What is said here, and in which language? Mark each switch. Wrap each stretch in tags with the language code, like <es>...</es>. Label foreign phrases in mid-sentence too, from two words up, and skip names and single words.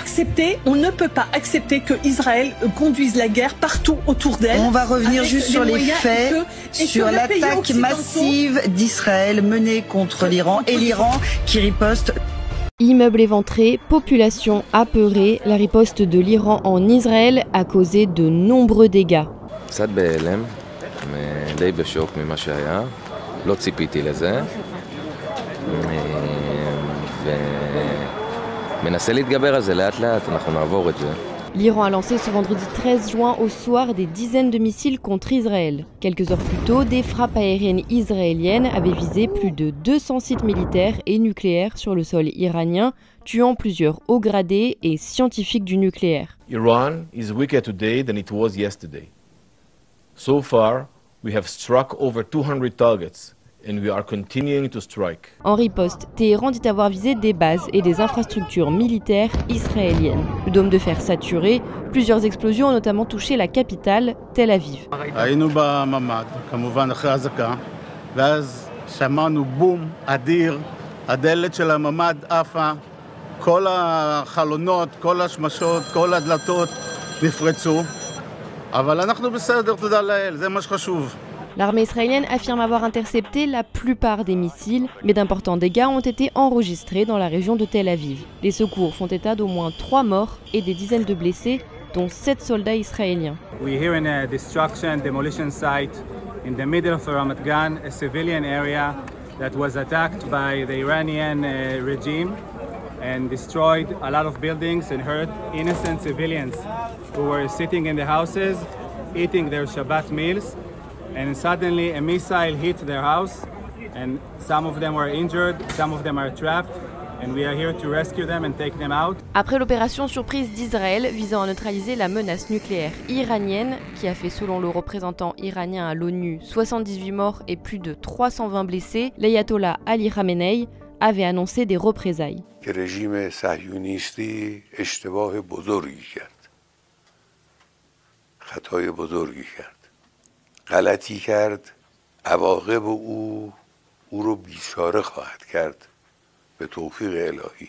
<fr>On ne peut pas accepter que Israël conduise la guerre partout autour d'elle. On va revenir juste sur les faits, sur l'attaque massive d'Israël menée contre l'Iran et l'Iran qui riposte. Immeubles éventrés, population apeurée, la riposte de l'Iran en Israël a causé de nombreux dégâts.</fr> <he>קצת בהלם, די בשוק ממה שהיה, לא ציפיתי לזה, ומנסה להתגבר על זה לאט לאט, אנחנו נעבור את זה.</he> <fr>L'Iran a lancé ce vendredi 13 juin au soir des dizaines de missiles contre Israël. Quelques heures plus tôt, des frappes aériennes israéliennes avaient visé plus de 200 sites militaires et nucléaires sur le sol iranien, tuant plusieurs hauts gradés et scientifiques du nucléaire.</fr> <en>Iran is weaker today than it was yesterday. So far, we have struck over 200 targets. And we are continuing to strike.</en> <fr>En riposte, Téhéran dit avoir visé des bases et des infrastructures militaires israéliennes. Le dôme de fer saturé, plusieurs explosions ont notamment touché la capitale, Tel Aviv.</fr> <he>היינו בממ"ד, כמובן אחרי האזעקה, ואז שמענו בום אדיר, הדלת של הממ"ד עפה, כל החלונות, כל השמשות, כל הדלתות נפרצו, אבל אנחנו בסדר, תודה לאל, זה מה שחשוב.</he> <fr>L'armée israélienne affirme avoir intercepté la plupart des missiles, mais d'importants dégâts ont été enregistrés dans la région de Tel Aviv. Les secours font état d'au moins 3 morts et des dizaines de blessés, dont 7 soldats israéliens.</fr> <en>We're here in a destruction demolition site in the middle of Ramat Gan, a civilian area that was attacked by the Iranian regime and destroyed a lot of buildings and hurt innocent civilians who were sitting in the houses, eating their Shabbat meals. And suddenly a missile hit their house and some of them were injured, some of them are trapped and we are here to rescue them and take them out.</en> <fr>Après l'opération surprise d'Israël visant à neutraliser la menace nucléaire iranienne, qui a fait selon le représentant iranien à l'ONU 78 morts et plus de 320 blessés, l'ayatollah Ali Khamenei avait annoncé des représailles.</fr> <fa>که رژیم صهیونیستی اشتباه بزرگی کرد. خطای بزرگی کرد. غلطی کرد، عواقب او رو بیچاره خواهد کرد به توفیق الهی.</fa>